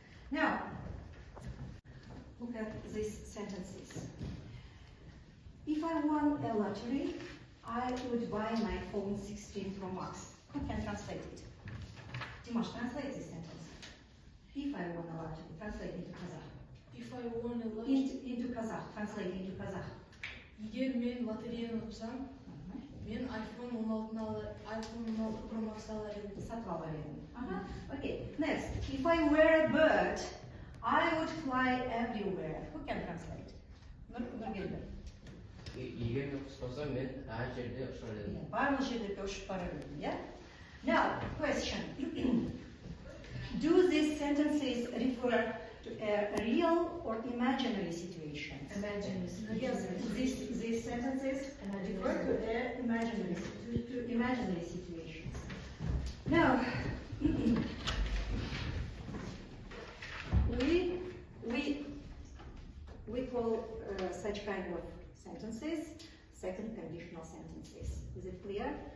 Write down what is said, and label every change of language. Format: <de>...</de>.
<en>Now, look at these sentences. If I won a lottery, I would buy my iPhone 16 Pro Max. Who can translate it? Dimash, translate this sentence. If I won a lottery, translate into Kazakh. If I won a lottery. Into Kazakh, translate into Kazakh.</en> <kk>Егер мен лотереяны ұтсам, мен iPhone 16 Pro Max алар едім. Сатып алар едім.</kk> <en>Okay, next. If I were a bird, I would fly everywhere. Who can translate? Nurgül'de.</en> <kk>Егер мен құс болсам, мен әр жерде ұшар едім. Барлық жерлерге ұшып барар едім, yeah?</kk> <en>Now, question. Do these sentences refer to a real or imaginary situation? Imaginary. Yes, these sentences refer to imaginary situations. Now, we call such kind of sentences second conditional sentences. Is it clear?</en>